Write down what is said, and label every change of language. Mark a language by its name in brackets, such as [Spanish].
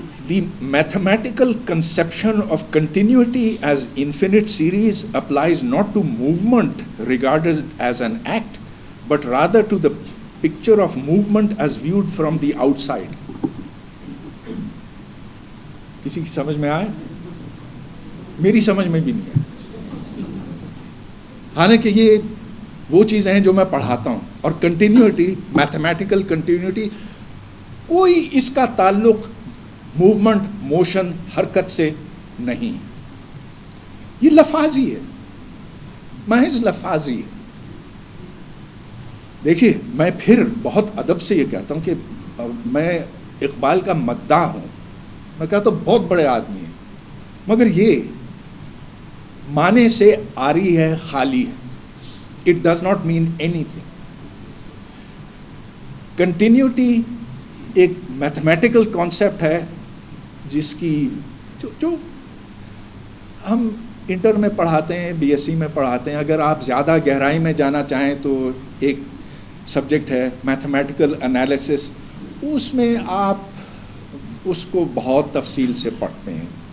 [English] The mathematical conception of continuity as infinite series applies not to movement regarded as an act, but rather to the picture of movement as viewed from the outside. [Urdu] کسی کی سمجھ میں آئے؟ میری سمجھ میں بھی نہیں آئے. حالانکہ یہ وہ چیزیں ہیں جو میں پڑھاتا ہوں. اور کنٹینیوٹی، میتھمیٹیکل کنٹینیوٹی، کوئی اس کا تعلق موومنٹ، موشن، حرکت سے نہیں. یہ لفاظی ہے، محض لفاظی ہے. دیکھیے، میں پھر بہت ادب سے یہ کہتا ہوں کہ میں اقبال کا مداح ہوں. میں کہتا ہوں بہت بڑے آدمی ہیں، مگر یہ معنی سے عاری ہے، خالی ہے. [English] It does not mean anything. [Urdu] Continuity ایک میتھمیٹیکل کانسیپٹ ہے جس کی جو ہم انٹر میں پڑھاتے ہیں، بی ایس سی میں پڑھاتے ہیں. اگر آپ زیادہ گہرائی میں جانا چاہیں تو ایک سبجیکٹ ہے میتھمیٹیکل انالیسس، اس میں آپ اس کو بہت تفصیل سے پڑھتے ہیں.